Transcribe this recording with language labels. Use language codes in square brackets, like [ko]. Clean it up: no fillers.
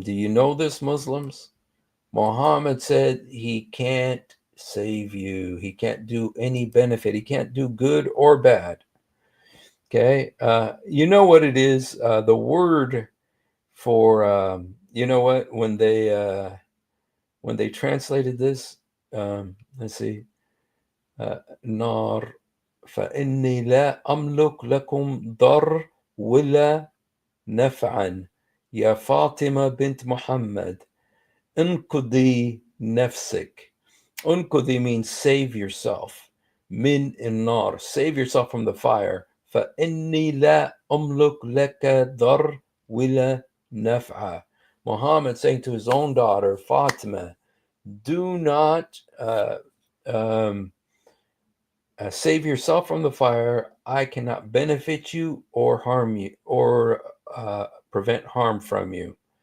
[en] Do you know this, Muslims? Muhammad said he can't save you. He can't do any benefit. He can't do good or bad. Okay. You know what it is? The word for, you know what? When they translated this, let's see, nar, [ar] فإني لا أملك لكم ضر ولا نفعا يا فاطمة بنت محمد انقذي نفسك. [en] Unqudhi means save yourself. Min النار, save yourself from the fire. [ar] فإني لا أملك لك ضر ولا نفعا. [en] Muhammad saying to his own daughter Fatima, do not um, save yourself from the fire. I cannot benefit you or harm you or prevent harm from you.